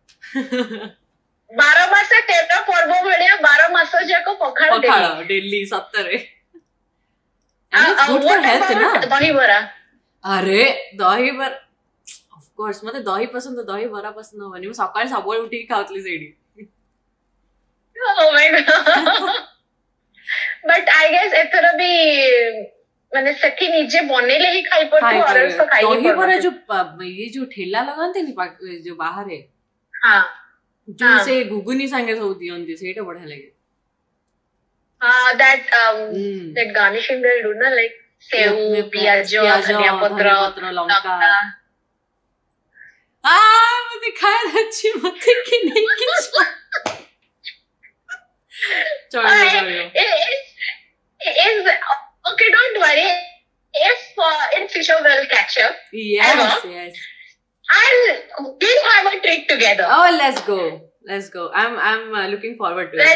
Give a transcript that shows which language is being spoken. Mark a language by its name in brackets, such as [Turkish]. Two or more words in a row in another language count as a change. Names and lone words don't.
[Odia] 12 ମାସ 13 ପର୍ବ ଭଳିଆ 12 ମାସ ଯାକ ପଖାଳ ଡେଲି ସତରେ ଦହିବରା ଆରେ ଦହିବରା ଅଫକୋର୍ସ ମତେ ଦହି ପସନ୍ଦ ଦହିବରା ପସନ୍ଦ ହବନି ମୁଁ ସକାଳେ ସବୁବେଳେ ଉଠିକି ଖାଉଥିଲି ସେଇଠି [English] Oh my god but I guess [Odia] ଏଥର ବି ମାନେ ସେଠି ନିଜେ ବନେଇଲେ ହିଁ ଖାଇପାରୁଥିବ ଦହିବରା ଯୋଉ ଇଏ ଯୋଉ ଠେଲା ଲଗାନ୍ତିନି ଯୋଉ ବାହାରେ ଯୋଉ ସେ ଗୁଗୁନି ସାଙ୍ଗେ ସବୁ ଦିଅନ୍ତି ସେଇଟା ବଢିଆ ଲାଗେ [English] that garnishing they'll do na like [Odia] ସେଉ ପିଆଜ ଧନିଆ ପତ୍ର ଲଙ୍କା ମତେ ଖାଇବା ଅଛି ମତେ କି ନେଇକି [English] Okay, don't worry. If in future we'll catch up, yes, we'll have a treat together. Oh, let's go. I'm looking forward to it.